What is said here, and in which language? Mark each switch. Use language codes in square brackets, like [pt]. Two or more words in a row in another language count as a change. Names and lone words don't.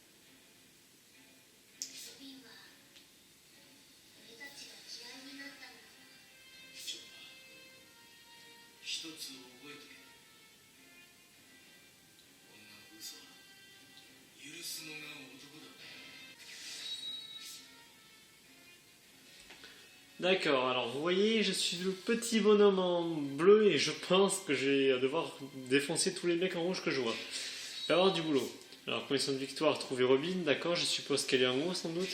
[ja] ソビンは俺たちが嫌いになったの。ジョーは一つ覚えとけ女の嘘は許すのが男だ [fr] D'accord, alors vous voyez, je suis le petit bonhomme en bleu et je pense que je vais devoir défoncer tous les mecs en rouge que je vois. Il va y avoir du boulot. Alors, condition de victoire, trouver Robin, d'accord, je suppose qu'elle est en haut sans doute.